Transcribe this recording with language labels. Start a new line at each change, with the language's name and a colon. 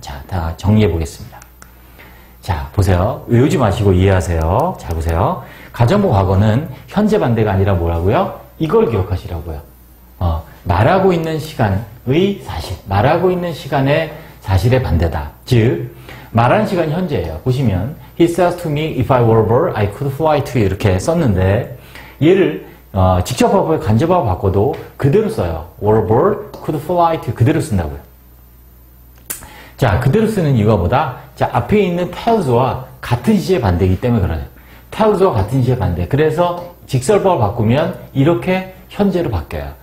Korean: 자, 다 정리해 보겠습니다. 자, 보세요. 외우지 마시고 이해하세요. 자, 보세요. 가정법 과거는 현재 반대가 아니라 뭐라고요? 이걸 기억하시라고요. 말하고 있는 시간의 사실, 말하고 있는 시간의 사실의 반대다. 즉, 말하는 시간이 현재예요. 보시면
English: He says to me, if I were a bird, I could fly to you
Korean: 이렇게 썼는데, 얘를 직접화법에 간접화법 바꿔도 그대로 써요.
English: were a bird, could fly to you
Korean: 그대로 쓴다고요. 자, 그대로 쓰는 이유가 뭐다? 자, 앞에 있는 tells와 같은 시제 반대이기 때문에 그래요. tells와 같은 시제 반대. 그래서 직설법을 바꾸면 이렇게 현재로 바뀌어요.